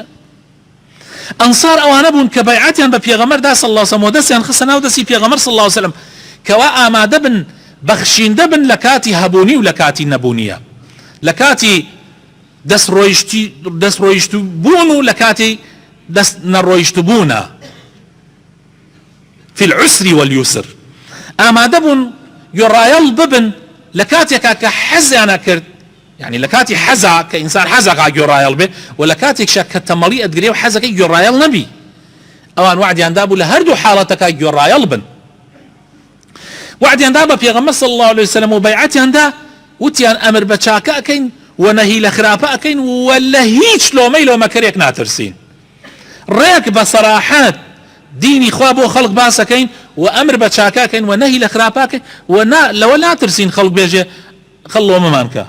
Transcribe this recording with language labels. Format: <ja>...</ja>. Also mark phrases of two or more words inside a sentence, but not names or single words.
<ckb>ئەنسار ئەوانە بوون کە بەیعەتیان بە پێغەمبەر دا صلی الله علیه و سلم و دەستیان خستە ناو دەستی پێغەمبەر صلی الله علیه و سلم کەوا ئامادە بن بەخشیندە بن لە کاتی هەبوونی و لە کاتی نەبوونیە، لە کاتی دەستڕۆیشت بوون و لە کاتی دەست نەڕۆیشت بوونە،</ckb> <ar>في العسر واليسر.</ar> <ckb>ئامادە بوون گۆڕایەڵ ببن لە کاتێکا کە حەزیانە کرد، يعني لە کاتی حەزا کە ئینسان حەزەکە گۆڕایەڵ بێ و لە کاتێکشە کە تەمەڵی ئەدگرێ و حەزەکەی گۆڕایەڵ نەبی، ئەوان وعدیاندا بوو لە هەردوو حاڵەتەکە گۆڕایەڵ بن. وعدیاندا بە پێغەمبەر صلی الله عليه وسلم و بەیعەتیاندا وتیان ئەمر بە چاکە ئەکەین و نەهی لە خراپە ئەکەین و لە هیچ لۆمەی لۆمەکەرێک ناترسین، ڕێک بە سەراحەت دینی خوا بۆ خەڵک باسەکەین و ئەمر بە چاکە ئەکەین و نەهی لە خراپە ئەکەین و لەوە ناترسین خەڵک بێژێ خەڵ لۆمەمان کە.</ckb>